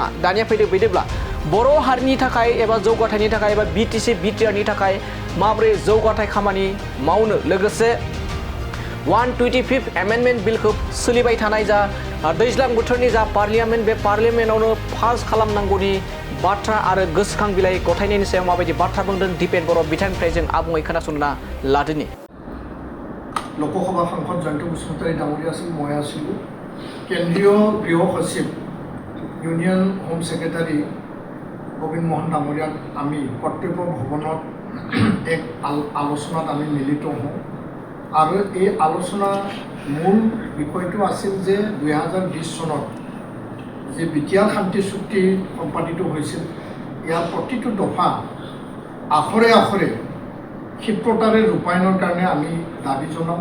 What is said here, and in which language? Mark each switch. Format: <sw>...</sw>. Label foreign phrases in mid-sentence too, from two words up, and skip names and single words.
<brx>दानिया फैदोंब्ला बर' हारिनि थाखाय एबा जौगाथायनि थाखाय एबा बिटिसि बिटिआरनि थाखाय माबोरै जौगाथाय खामानि मावनो, लोगोसे 125 एमेन्डमेन्ट बिलखौ सोलिबाय थानाय जा दैज्लां बोथोरनि जा पार्लियामेन्ट, बे पार्लियामेन्टआवनो पास खालामनांगौनि बाथ्रा आरो गोसोखां बिलाइ गथायनायनि सायाव माबायदि बाथ्रा बुंदों दिपेन बर' बिथांनिफ्राय जों आबुङै खोनासंना लादोनि।</brx> <as>लोकसभा साংসদ জয়ন্ত বসুমতাৰী ডাঙৰীয়া আছিল, মই আছিলোঁ। কেন্দ্ৰীয় গৃহ সচিব</as> <en>Union Home Secretary</en> <as>গোবিন্দ মোহন ডাঙৰীয়াক আমি কৰ্তব্য ভৱনত এক আলোচনাত আমি মিলিত হওঁ আৰু এই আলোচনাৰ মূল বিষয়টো আছিল যে 2020 চনত যে বিটিআৰ শান্তি চুক্তি সম্পাদিত হৈছিল, ইয়াৰ প্ৰতিটো দফা আখৰে আখৰে ক্ষিপ্ৰতাৰে ৰূপায়ণৰ কাৰণে আমি দাবী জনাওঁ।</as>